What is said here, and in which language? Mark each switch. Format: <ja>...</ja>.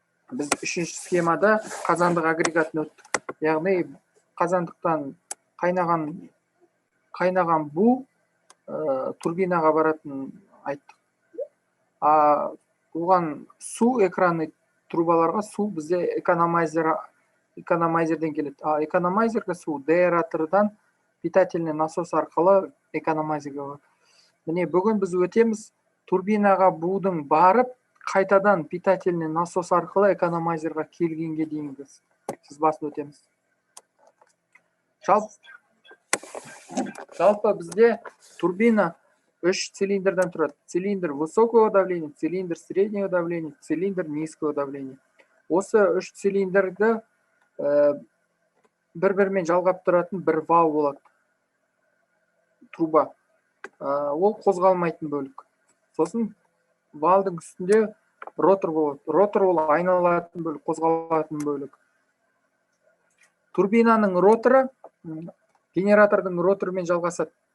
<kk>Біз 3-ші схемада қазандық агрегатын өттік. Яғни қазандықтан қайнаған бу турбинаға баратын айттық. Оған су, экранный трубаларға су бізде экономайзерден келеді. Экономайзерге су деаэратордан питательный насос арқылы экономайзерге барады. Міне бүгін біз өтеміз турбинаға будың барып, қайтадан питательный насос арқылы экономайзерға келгенге дейінгі сызбасын өтеміз. Жалпы бізде турбина 3 цилиндрдан тұрады.</kk> <ru>Цилиндр высокого давления, цилиндр среднего давления, цилиндр низкого давления.</ru> <kk>Осы 3 цилиндрді бір-бірімен жалғап тұратын бір вал болады. Труба. Ол қозғалмайтын бөлік. Сосын валдың үстінде ротор болады. Ротор ол айналатын бөлік, қозғалатын бөлік. Турбинаның роторы генератордың роторымен жалғасады.</kk>